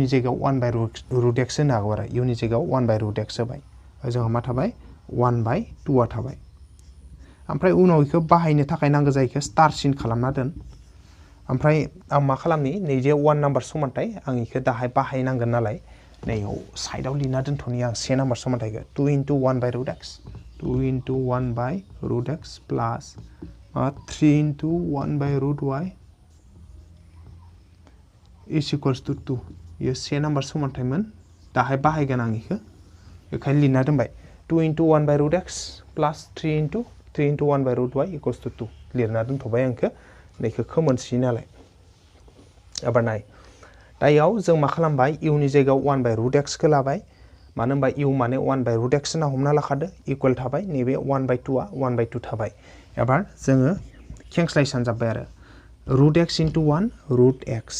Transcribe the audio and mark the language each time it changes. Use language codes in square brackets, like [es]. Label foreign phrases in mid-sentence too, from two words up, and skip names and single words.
[brx] जायगायाव 1/√x होनो हागौ आरो इउनि जायगायाव 1/√x होबाय जोंहा मा थाबाय 1/2आ थाबाय ओमफ्राय उनाव बेखौ बाहायनो थाखाय नांगौ जायैखौ स्टार सिन खालामना दोन ओमफ्राय आं मा खालामनि नैजे 1 नाम्बार समानथाय आं बेखौ दाहाय बाहायनांगोन नालाय नैयाव साइडआव लिरना दोनथ'नि आं 1 नाम्बार समानथायखौ 2 * 1/√x 2 * 1/√x प्लास 3 * 1/√y [en] is equals to [brx] 2 ये 1 नाम्बार समानथायमोन दाहाय बाहायगोन आं बेखौ बेखायनो लिरना दोनबाय 2 * 1/√x प्लास 3 * 1/√y [en] equals to [brx] 2 लिरना दोनथ'बाय आं बेखौ खोमोनसै नालाय एबार नाय दायाव जों मा खालामबाय इउनि जायगायाव 1/√x खौ लाबाय मानो होनबा इउ माने 1/√x होनना हमना लाखादो इकुवेल थाबाय नैबे 1/2आ 1/2 थाबाय एबार जोङो खेंस्लाय सानजाबबाय आरो √x * 1 √x